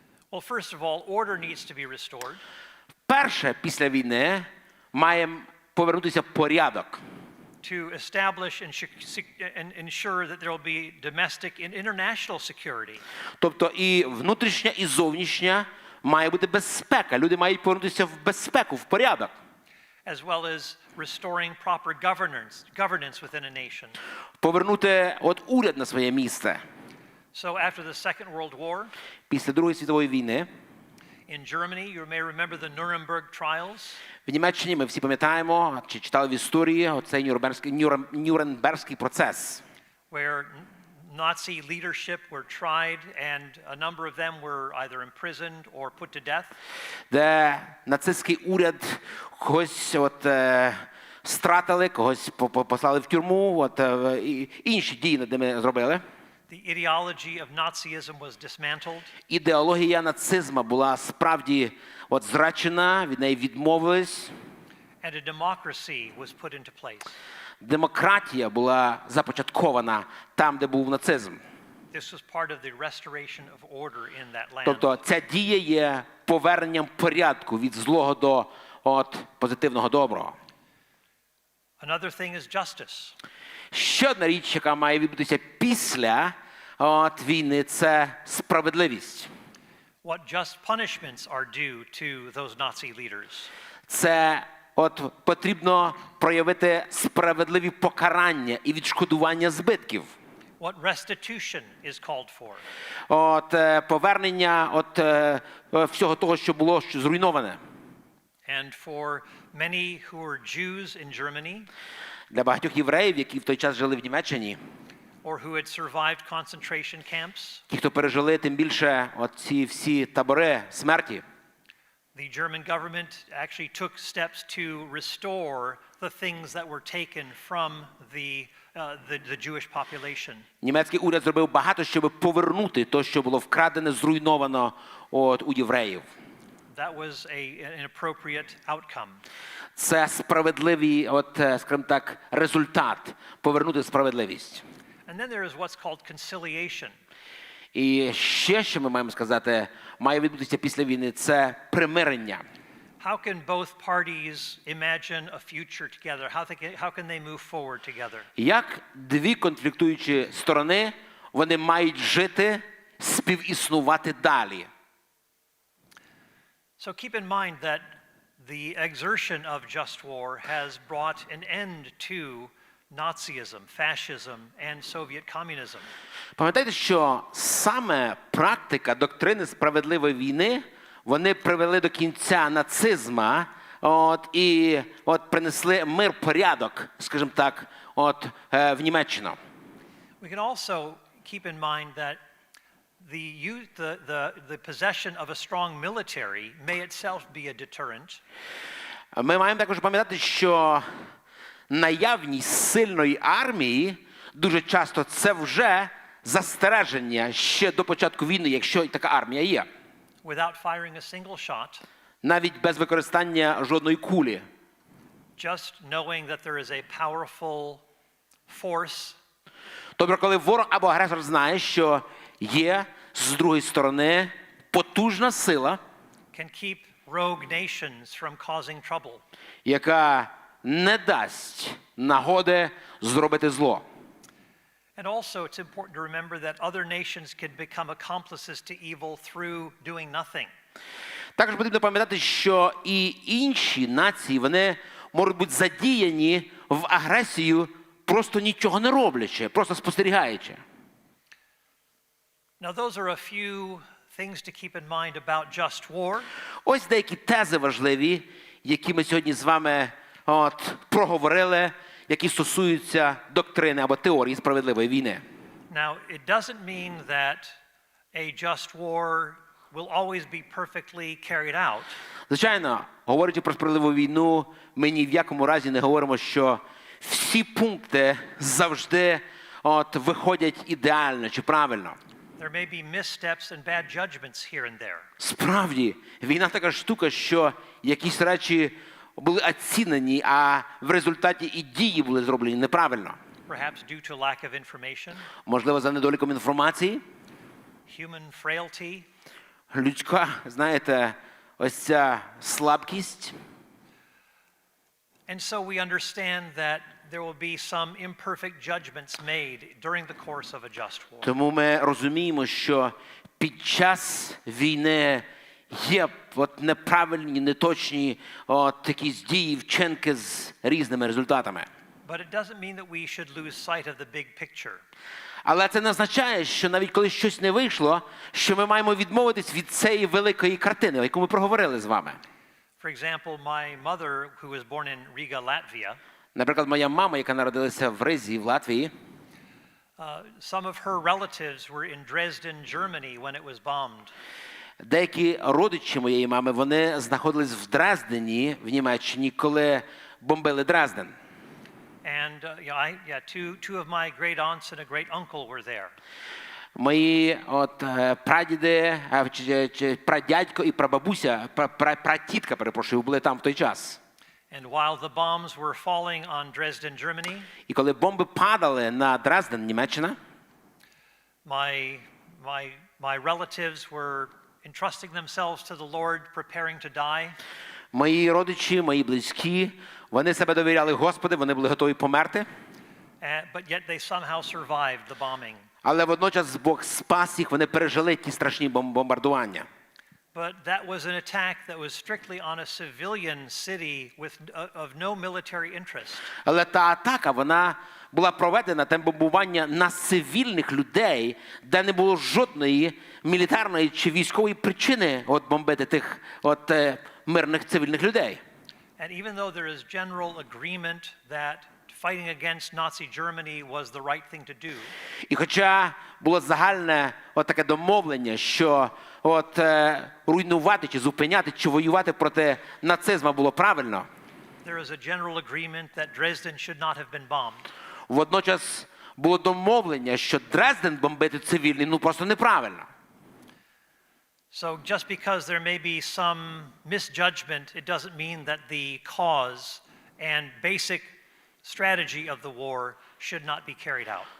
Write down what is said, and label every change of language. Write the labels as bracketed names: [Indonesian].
[English] Well, first of all, order needs to be restored. [Ukrainian] перше після війни має повернутися порядок. [English] To establish and ensure that there will be domestic and international security. [Ukrainian] Тобто і внутрішня, і зовнішня має бути безпека. Люди мають повернутися в безпеку, в порядок. [English] As well as restoring proper governance within a nation. [Ukrainian] Повернути уряд на своє місце. [English] So after the Second World War, [Ukrainian] Після Другої світової війни, [English] in Germany, you may remember the Nuremberg trials. [Ukrainian] в Німеччині ми всі пам'ятаємо, чи читали в історії, оцей Нюрнберзький процес. [English] Where Nazi leadership were tried, and a number of them were either imprisoned or put to death. [Ukrainian] Де нацистський уряд когось стратили, когось послали в тюрму, інші дії над ними зробили. [English] The ideology of Nazism was dismantled. [Ukrainian] Ідеологія нацизму була справді зречена, від неї відмовились. [English] And a democracy was put into place. [Ukrainian] Демократія була започаткована там, де був нацизм. [English] This was part of the restoration of order in that land. [Ukrainian] Тобто ця дія є поверненням порядку від злого до позитивного доброго. [English] Another thing is justice. [Ukrainian] Ще одна річ, яка має відбутися після війни, це справедливість. [English] What just punishments are due to those Nazi leaders? [Ukrainian] Це потрібно проявити справедливі покарання і відшкодування збитків. [English] What restitution is called for? [Ukrainian] Повернення всього того, що було зруйноване. [English] And for many who were Jews in Germany, [Ukrainian] Для багатьох євреїв, які в той час жили в Німеччині, [English] or who had survived concentration camps, [Ukrainian] ті, хто пережили тим більше ці всі табори смерті, [English] the German government actually took steps to restore the things that were taken from the Jewish population. [Ukrainian] німецький уряд зробив багато, щоб повернути те, що було вкрадене, зруйновано у євреїв. [English] That was an appropriate outcome. [Ukrainian] Це справедливий, скажімо так, результат повернути справедливість. [English] And then there is what's called conciliation. [Ukrainian] І ще, що ми маємо сказати, має відбутися після війни, це примирення. [English] How can both parties imagine a future together? How can they move forward together? [Ukrainian] Як дві конфліктуючі сторони, вони мають жити, співіснувати далі? [English] So keep in mind that the exertion of just war has brought an end to Nazism, fascism, and Soviet communism. [Ukrainian] Пам'ятайте, що саме практика доктрини справедливої війни, вони привели до кінця нацизму, і принесли мир, порядок, скажімо так, в Німеччину. [English] We can also keep in mind that the possession of a strong military may itself be a deterrent. [Ukrainian] Ми маємо також пам'ятати, що наявність сильної армії дуже часто це вже застереження ще до початку війни, якщо така армія є. [English] Without firing a single shot, [Ukrainian] навіть без використання жодної кулі. [English] Just knowing that there is a powerful force. [Ukrainian] Тобто, коли ворог або агресор знає, що є з другої сторони потужна сила, [English] Can keep rogue nations from causing trouble. [Ukrainian] яка не дасть нагоди зробити зло. [English] And also it's important to remember that other nations can become accomplices to evil through doing nothing. [Ukrainian] Також потрібно пам'ятати, що і інші нації, вони можуть бути задіяні в агресію, просто нічого не роблячи, просто спостерігаючи. [English] Now those are a few things to keep in mind about just war. [Ukrainian] Ось деякі тези важливі, які ми сьогодні з вами проговорили, які стосуються доктрини або теорії справедливої війни. [English] Now it doesn't mean that a just war will always be perfectly carried out. [Ukrainian] Звичайно, говорячи про справедливу війну, ми ні в якому разі не говоримо, що всі пункти завжди виходять ідеально чи правильно. [English] There may be missteps and bad judgments here and there. [Ukrainian] Справді, війна така штука, що якісь речі були оцінені, а в результаті і дії були зроблені неправильно. [English] Perhaps due to lack of information. [Ukrainian] Можливо, за недоліком інформації. [English] Human frailty. [Ukrainian] Людська, знаєте, ось ця слабкість. [English] And so we understand that there will be some imperfect judgments made during the course of a just war. [Ukrainian] Тому ми розуміємо, що під час війни є неправильні, неточні якісь дії, вчинки з різними результатами. [English] But it doesn't mean that we should lose sight of the big picture. [Ukrainian] Але це не означає, що навіть коли щось не вийшло, що ми маємо відмовитись від цієї великої картини, яку ми проговорили з вами. [English] For example, my mother, who was born in Riga, Latvia, [Ukrainian] Наприклад, моя мама, яка народилася в Ризі, в Латвії, [English] Some of her relatives were in Dresden, Germany when it was bombed. [Ukrainian] Деякі родичі моєї мами, вони знаходились в Дрездені, в Німеччині, коли бомбили Дрезден. [English] And two of my great aunts and a great uncle were there. [Ukrainian] Мої прадіди, прадядько і прабабуся, пратітка, перепрошую, були там в той час. [English] And while the bombs were falling on Dresden, Germany, [Ukrainian] І коли бомби падали на Дрезден, Німеччина, [English] my relatives were entrusting themselves to the Lord, preparing to die. [Ukrainian] мої родичі, мої близькі, вони себе довіряли Господу, вони були готові померти. [English] But yet they somehow survived the bombing. [Ukrainian] Але водночас Бог спас їх, вони пережили ті страшні бомбардування. [English] But that was an attack that was strictly on a civilian city of no military interest. [Ukrainian] Але та атака, вона була проведена, те бомбування на цивільних людей, де не було жодної мілітарної чи військової причини бомбити тих мирних цивільних людей. [English] And even though there is general agreement that fighting against Nazi Germany was the right thing to do. [Ukrainian] І хоча було загальне таке домовлення, що руйнувати чи зупиняти чи воювати проти нацизму було правильно. [English] There is a general agreement that Dresden should not have been bombed. [Ukrainian] Водночас було домовлення, що Дрезден бомбити цивільний просто неправильно. [English] So just because there may be some misjudgment, it doesn't mean that the cause and basic strategy of the war should not be carried out.